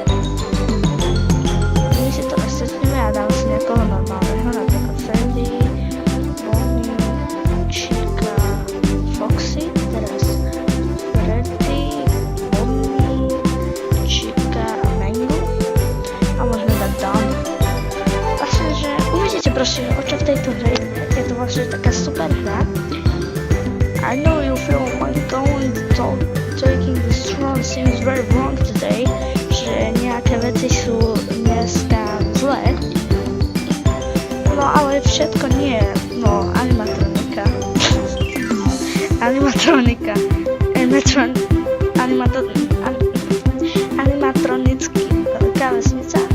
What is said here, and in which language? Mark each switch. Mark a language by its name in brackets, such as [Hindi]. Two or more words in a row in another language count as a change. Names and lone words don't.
[Slovak] My si to rozcestneme a dáme si nejakého normálneho, napríklad Sandy, Bonnie, Chica, Foxy, teraz Freddy, Bonnie, Chica a Mango. A môžeme dať Dawn. Vlastne, že uvidíte proste, o čo v tejto hre je to vlastne taká super hra. [English] I know you feel like taking this throne seems very wrong today, [Slovak] že nejaké veci sú dneska zlé. No ale všetko nie, no animatronika. Animatronická vesnica.